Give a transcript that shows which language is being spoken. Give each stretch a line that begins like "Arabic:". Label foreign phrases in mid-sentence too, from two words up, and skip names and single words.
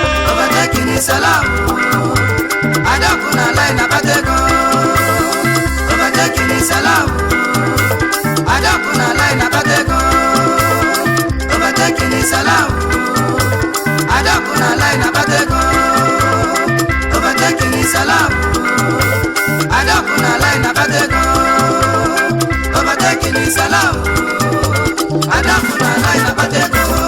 English: Overtaking is allowed.
Igbo: Adapụ na line abata ego.
English: Overtaking is allowed.
Igbo: Adapụ na line abata ego.
English: Overtaking is allowed.
Igbo: Ada bụ na ala anyị na-akpata ego.
English: Overtaking is allowed.
Igbo: Ada bụ na ala anyị na-akpata ego.
English: Overtaking is allowed.
Igbo: Ada bụ na ala anyị na-akpata ego.